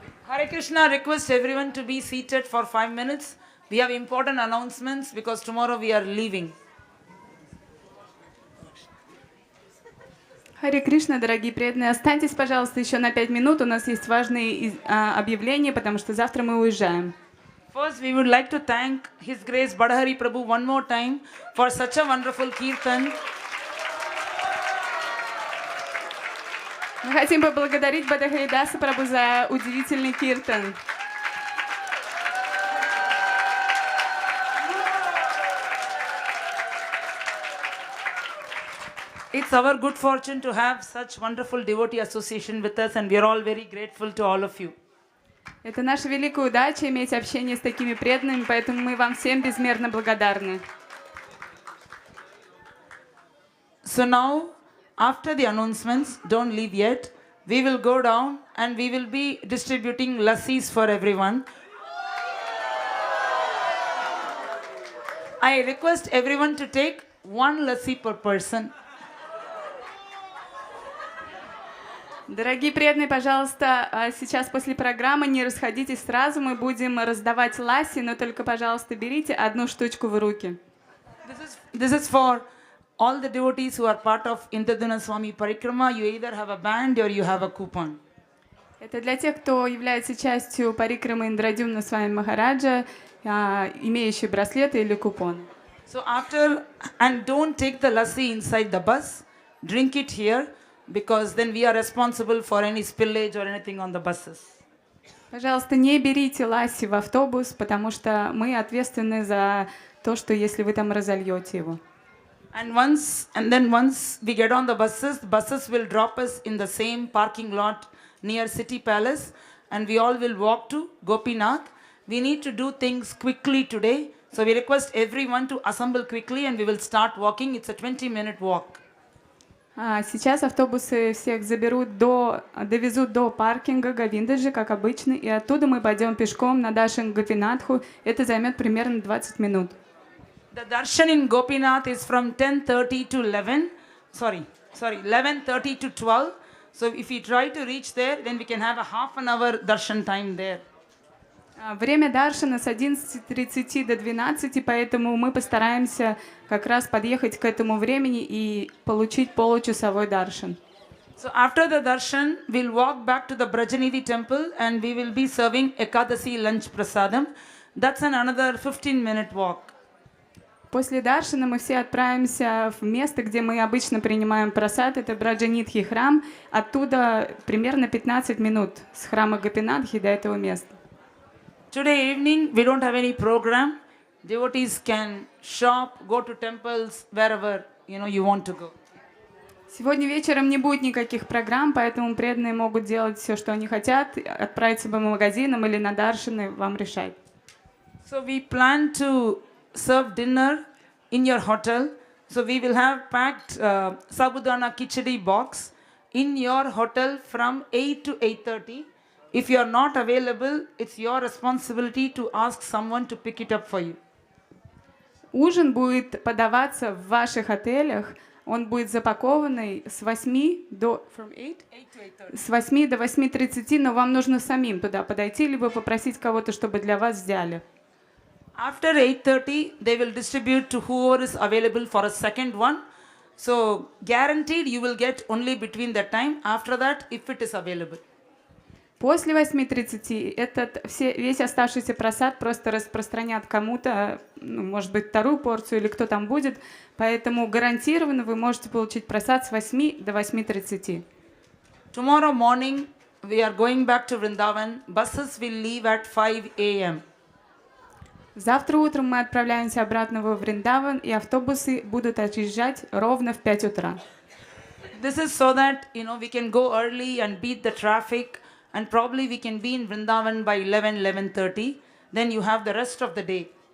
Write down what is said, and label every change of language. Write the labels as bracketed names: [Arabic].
[English] Hare Krishna, request everyone to be seated for 5 minutes. We have important announcements because tomorrow we are leaving. [Russian] Харе Кришна, дорогие преданные, останьтесь, пожалуйста, еще на 5 минут. У нас есть важные объявления, потому что завтра мы уезжаем. [English] First, we would like to thank His Grace Badahari Prabhu one more time for such a wonderful Kirtan. [Russian] Мы хотим поблагодарить Бадахаридаса Прабху за удивительный киртан. [English] It's our good fortune to have such wonderful devotee association with us, and we are all very grateful to all of you. [Russian] Это наша великая удача иметь общение с такими преданными, поэтому мы вам всем безмерно благодарны. [English] So now, after the announcements, don't leave yet. We will go down and we will be distributing lassis for everyone. I request everyone to take one lassi per person. [Russian] Дорогие преданные, пожалуйста, сейчас после программы не расходитесь сразу, мы будем раздавать ласси, но только, пожалуйста, берите одну штучку в руки. [English] This is for all the devotees who are part of Indraduna Swami Parikrama. You either have a band or you have a coupon. [Russian] Это для тех, кто является частью Парикрамы Индрадюмна Свами Махараджа, имеющие браслеты или купоны. [English] So after, and don't take the lassi inside the bus, drink it here, because then we are responsible for any spillage or anything on the buses. [Russian] Пожалуйста, не берите ласси в автобус, потому что мы ответственны за то, что если вы там разольете его. [English] And then once we get on the buses will drop us in the same parking lot near City Palace, and we all will walk to Gopinath. We need to do things quickly today, so we request everyone to assemble quickly and we will start walking. It's a 20-minute walk. [Russian] Сейчас автобусы всех довезут до паркинга Говиндаджи, как обычно, и оттуда мы пойдем пешком на Дашин Гопинатху. Это займет примерно 20 минут. [English] The darshan in Gopinath is from 10:30 to 11. 11:30 to 12. So if we try to reach there, then we can have a half an hour darshan time there. [Russian] Время даршана с 11:30 до 12, поэтому мы постараемся как раз подъехать к этому времени и получить получасовой даршан. [English] So after the darshan, we'll walk back to the Brajanidhi temple and we will be serving Ekadasi lunch prasadam. That's another 15-minute walk. [Russian] После даршана мы все отправимся в место, где мы обычно принимаем прасад, это Браджанидхи храм. Оттуда примерно 15 минут с храма Гопинатхи до этого места. [English] Today evening, we don't have any program. Devotees can shop, go to temples, wherever you want to go. [Russian] Сегодня вечером не будет никаких программ, поэтому преданные могут делать все, что они хотят, отправиться по магазинам или на даршаны, вам решать. [English] So we plan to serve dinner in your hotel. So we will have packed sabudana khichdi box in your hotel from 8 to 8:30. If you are not available, it's your responsibility to ask someone to pick it up for you. [Russian] Ужин будет подаваться в ваших отелях. Он будет запакованный с 8 до 8:30, но вам нужно самим туда подойти, либо попросить кого-то, чтобы для вас взяли. [English] After 8:30, they will distribute to whoever is available for a second one. So guaranteed you will get only between that time. After that, if it is available. [Russian] После 8:30 весь оставшийся просад просто распространят кому-то, может быть, вторую порцию или кто там будет, поэтому гарантированно вы можете получить просад с 8 до 8:30. [English] Tomorrow morning we are going back to Vrindavan. Buses will leave at 5 a.m. [Russian] Завтра утром мы отправляемся обратно во Вриндаван, и автобусы будут отъезжать ровно в 5 утра. [English] This is so that we can go early and beat the traffic. And probably we can be in Vrindavan by 11:30. Then you have the rest of the day.